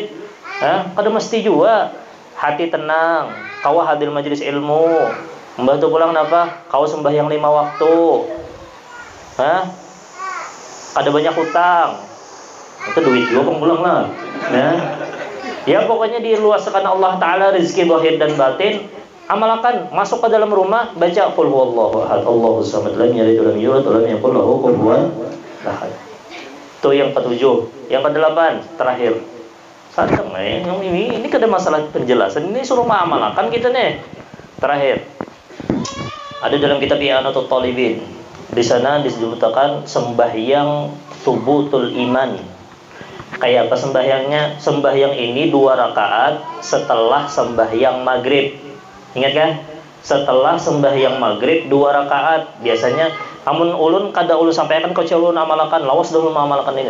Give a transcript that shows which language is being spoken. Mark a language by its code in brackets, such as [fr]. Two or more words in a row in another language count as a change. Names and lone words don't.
[bjn] Kadang mesti juga hati tenang, kau hadir majelis ilmu, membantu pulang apa? Kau sembahyang 5 waktu. Ada banyak hutang, itu duit juga pulang lah. Ya pokoknya diluaskan Allah Ta'ala rezeki zahir dan batin. Amalkan, masuk ke dalam rumah, baca [ar] قل هو الله أحد الله الصمد لم يلد ولم يولد ولم يكن له كفوا أحد. [bjn] Itu yang ketujuh. Yang kedelapan, terakhir. Sadang yang ini kada masalah penjelasan, ini suruh mengamalkan kita nih. Terakhir, ada dalam kitab I'anatul Talibin. Di sana disebutkan sembahyang subutul iman. Kayak apa sembahyangnya? Sembahyang ini 2 rakaat setelah sembahyang maghrib. Ingat kan? Setelah sembahyang maghrib 2 rakaat. Biasanya amun ulun kada ulun sampaikan kau ulun amalkan, lawas dulu mengamalkan ini.